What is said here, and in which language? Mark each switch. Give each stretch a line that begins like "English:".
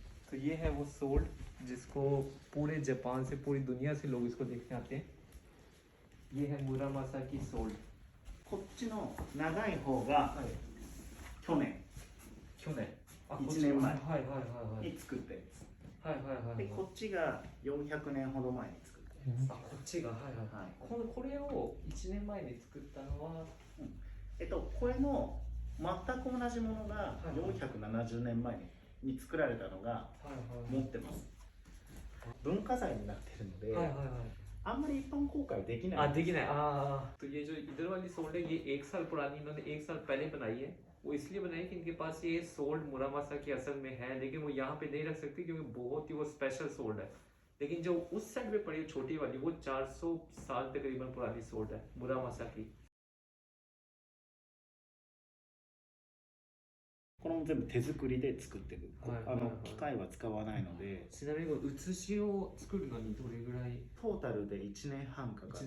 Hindi: तो ये है वो सोल्ड जिसको पूरे जापान से, पूरी दुनिया से लोग इसको देखने आते हैं। ये है मुरामासा की सोल्ड।
Japanese: こっちの長い方が去年
Hindi: क्यों नहीं?
Japanese: 1年前はいはいはいはいに作ったやつ。はいはいはいはい。で、こっちが400年ほど前に作ったやつ。あ、こっちがはいはいはい。これを1年前に作ったのは、これの全く同じものが470年前に作られたのが持ってます。文化財になってるので、あんまり一般公開できない。
Hindi: देखी नहीं। तो ये जो इधर वाली सोल्ड है ये 1 साल पुरानी, इन्होंने 1 साल पहले बनाई है। वो इसलिए बनाई कि इनके पास ये सोल्ड मुरामासा की असल में है, लेकिन वो यहाँ पे नहीं रख सकती क्योंकि बहुत ही वो स्पेशल सोल्ड है। लेकिन जो उस साइड पे पड़ी छोटी वाली वो 400 साल तकरीबन पुरानी सोल्ड है मुरामासा की।
Japanese: これも全部手作りで作ってる。機械は使わないので。ちなみに写しを作るのにどれぐらい？トータルで1年半かかって。